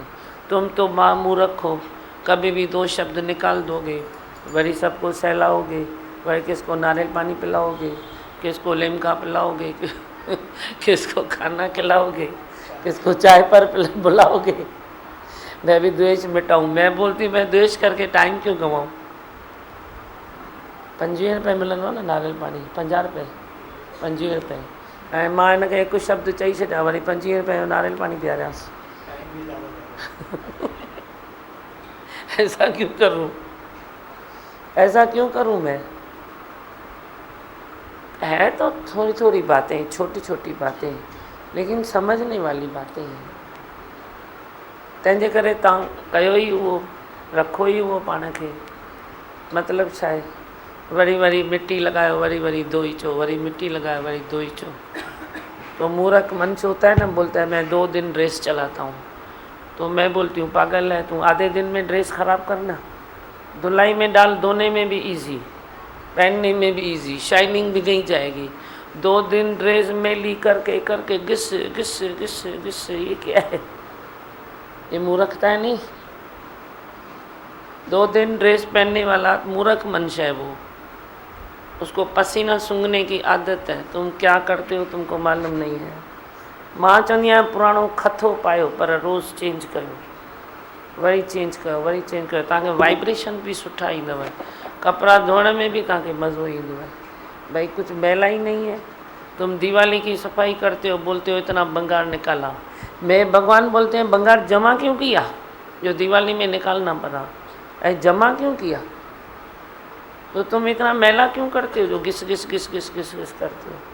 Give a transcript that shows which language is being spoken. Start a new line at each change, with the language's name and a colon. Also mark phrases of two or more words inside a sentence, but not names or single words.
Hindi: तुम तो माँ मूर्ख हो, कभी भी 2 शब्द निकाल दोगे, वरी सबको सहलाओगे, वरी किसको नारियल पानी पिलाओगे, किसको लिमका पिलाओगे, किसको खाना खिलाओगे, किसको चाय पर बुलाओगे। मैं भी द्वेष मिटाऊँ, मैं बोलती मैं द्वेष करके टाइम क्यों गंवाऊँ।
Sindhi: 25 रुपये मिलंदो न नारियल पानी, 50 रुपये 25 रुपये, ऐं मां हिनखे हिकु शब्द चई छॾिया, वरी 25 रुपये जो नारियल पानी पीआरियासीं।
Hindi: ऐसा क्यों करूं, ऐसा क्यों करूं मैं। है तो थोड़ी थोड़ी बातें, छोटी छोटी बातें, लेकिन समझने वाली बातें हैं।
Sindhi: तंहिंजे करे तव्हां कयो ई उहो, रखो ई उहो पाण खे, मतिलबु छा आहे। वरी वरी मिट्टी लगायो, वरी वरी धोईचो, वरी मिट्टी लगायो, वरी धोईचो।
Hindi: तो मूर्ख मंच होता है ना, बोलता है मैं 2 दिन ड्रेस चलाता हूँ, तो मैं बोलती हूँ पागल है तू, आधे दिन में ड्रेस ख़राब करना। धुलाई में डाल, धोने में भी इजी, पहनने में भी इजी, शाइनिंग भी नहीं जाएगी। 2 दिन ड्रेस मैली करके करके घिस घिस घिस घिस, ये क्या है, ये मूर्खता है नहीं। 2 दिन ड्रेस पहनने वाला मूर्ख मनुष्य है वो, उसको पसीना सूंघने की आदत है। तुम क्या करते हो तुमको मालूम नहीं है।
Sindhi: मां चवंदी आहियां पुराणो खथो पायो, पर रोज़ चेंज कयो, वरी चेंज कयो, वरी चेंज कयो, तव्हांखे वाइब्रेशन भी सुठा ईंदव, कपिड़ा धोइण में भी तव्हांखे मज़ो ईंदव।
Hindi: भाई कुछ मैला ही नहीं है। तुम दिवाली की सफाई करते हो, बोलते हो इतना बंगार निकाला, मैं भगवान बोलते हैं बंगार जमा क्यों किया जो दिवाली में निकालना पड़ा, ऐ जमा क्यों किया, तो तुम इतना मैला क्यों करते हो जो घिस घिस घिस घिस घिस घिस करते हो।